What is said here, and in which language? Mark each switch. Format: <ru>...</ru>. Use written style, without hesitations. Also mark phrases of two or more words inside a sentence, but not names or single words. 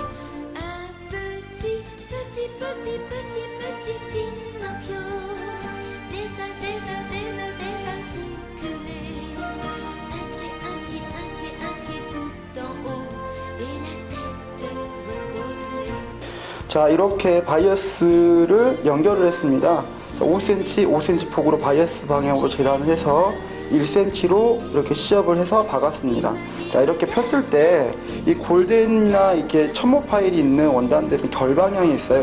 <fr>Un petit Pinocchio, désarticulé. Un pied tout en haut, et la tête recollée.</fr> <ko>자, 이렇게 바이어스를 연결을 했습니다. 5cm, 5cm 폭으로 바이어스 방향으로 재단을 해서 1cm로 이렇게 시접을 해서 박았습니다. 자, 이렇게 폈을 때 이 골덴이나 이렇게 첨모 파일이 있는 원단들은 결방향이 있어요.</ko>